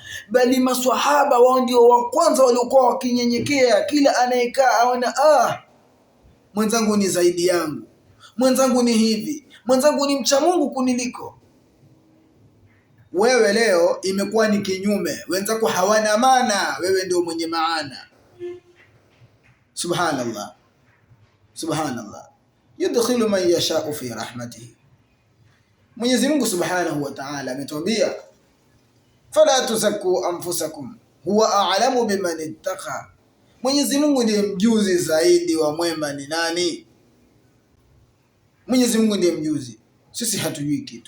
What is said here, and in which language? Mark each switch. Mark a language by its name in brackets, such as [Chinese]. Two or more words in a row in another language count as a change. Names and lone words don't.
[Swahili] Bali maswahaba wao ndio wa kwanza waliokuwa wakinyenyekea. Kila anayekaa aona mwenzangu ni zaidi yangu, mwenzangu ni hivi, mwenzangu ni mcha Mungu kuniliko. Wewe leo imekuwa ni kinyume, wenzako hawana maana, wewe ndio mwenye maana. [Arabic] سبحان الله، سبحان الله. يدخل من يشاء في رحمته. [Swahili] Mwenyezi Mungu [Arabic] سبحانه وتعالى [Swahili] ametuambia [Arabic] فلا تزكوا أنفسكم هو أعلم بمن اتقى. [Swahili] Mwenyezi Mungu ndiye mjuzi zaidi wa mwema ni nani. Mwenyezi Mungu ndiye mjuzi, sisi hatujui kitu.